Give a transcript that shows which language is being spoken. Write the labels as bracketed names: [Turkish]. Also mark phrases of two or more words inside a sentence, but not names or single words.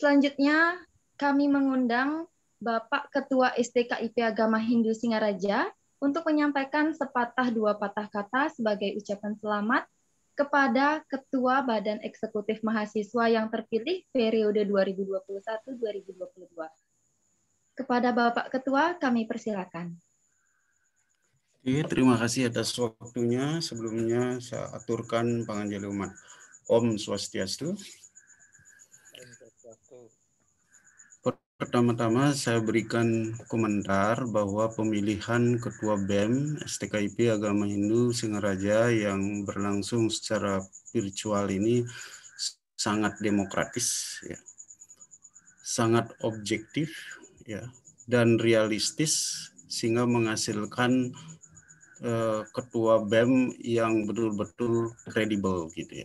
[Indonesian] Selanjutnya kami mengundang Bapak Ketua STKIP Agama Hindu Singaraja untuk menyampaikan sepatah dua patah kata sebagai ucapan selamat kepada Ketua Badan Eksekutif Mahasiswa yang terpilih periode 2021-2022. Kepada Bapak Ketua, kami persilakan. Oke, terima kasih atas waktunya. Sebelumnya saya aturkan panganjali umat. [Sanskrit] Om Swastiastu. [Indonesian] Pertama-tama saya berikan komentar bahwa pemilihan Ketua BEM STKIP Agama Hindu Singaraja yang berlangsung secara virtual ini sangat demokratis, ya, sangat objektif, ya, dan realistis sehingga menghasilkan Ketua BEM yang betul-betul kredibel gitu ya.